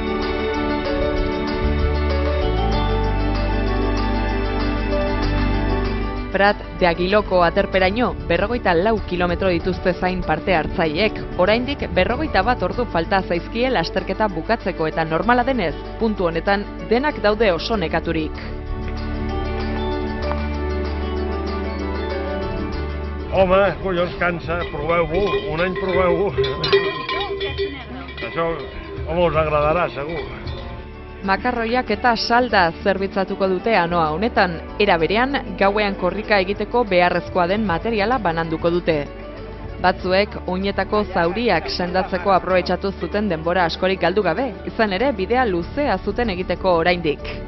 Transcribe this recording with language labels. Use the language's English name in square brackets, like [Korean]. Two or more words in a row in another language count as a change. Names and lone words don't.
[Basque] Prat de Agiloko aterperaino 44 kilometro dituzte zain parte hartzaileek, oraindik 41 ordu falta zaizkie lasterketa bukatzeko eta normala denez, puntu honetan denak daude oso nekaturik. [Catalan] Home, collons, cansa, proveu-ho, un any proveu-ho. Això, home, us agradarà, segur. [Basque] Makarroiak eta salda zerbitzatuko dute anoa honetan, era berean gauean korrika egiteko beharrezkoa den materiala bananduko dute. Batzuek oinetako zauriak sendatzeko aprobetxatu zuten denbora askorik galdu gabe, izan ere bidea luzea zuten egiteko oraindik.